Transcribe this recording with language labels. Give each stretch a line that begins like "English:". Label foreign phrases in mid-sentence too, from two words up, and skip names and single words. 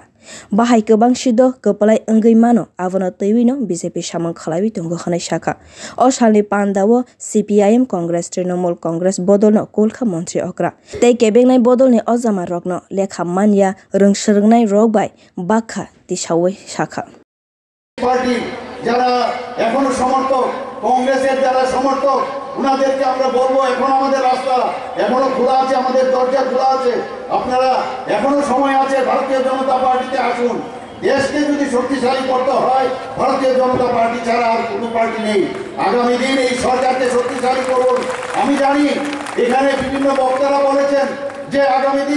Kok Borok: Bahai kobang sido kopalai wngwi mano abono twiwino BJP samang khlaiwi tongo hwnai saka. O salni pandao CPIM Congress Trinamool Congress bodolno kolkha Mantri Okra. Tei kebengnai bodolni o jamarokno lekha manya rungsrwngnai rok bai bakha tisawi saka.
Bangla: পার্টি যারা এখনো সমর্থক কংগ্রেসের যারা সমর্থক উনাদেরকে আমরা বলবো এখন আমাদের রাস্তা এখনো খোলা আছে আমাদের দরজা খোলা আছে আপনারা এখনো সময় আছে ভারতীয় জনতা পার্টিতে আসুন দেশকে যদি শক্তিশালী করতে হয় ভারতীয় জনতা পার্টি ছাড়া আর কোনো পার্টি নেই আগামী দিন এই সরকারকে শক্তিশালী করুন আমি জানি এখানে বিভিন্ন বক্তারা বলেছেন যে আগামী দিন